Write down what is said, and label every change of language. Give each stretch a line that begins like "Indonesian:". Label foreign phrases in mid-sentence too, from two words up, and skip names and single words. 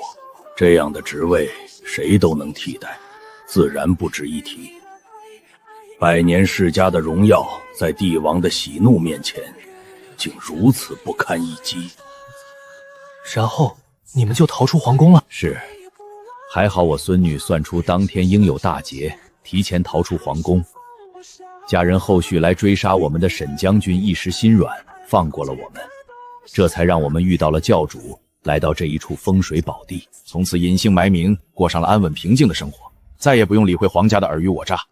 Chinese: 這樣的職位誰都能替代，自然不值一提。百年世家的榮耀，在帝王的喜怒面前，竟如此不堪一擊。然後你們就逃出皇宮了？是，還好我孫女算出當天應有大劫，提前逃出皇宮。家人後續來追殺我們的沈將軍一時心軟，放過了我們，這才讓我們遇到了教主，來到這一處風水寶地，從此隱姓埋名，過上了安穩平靜的生活，再也不用理會皇家的爾虞我詐。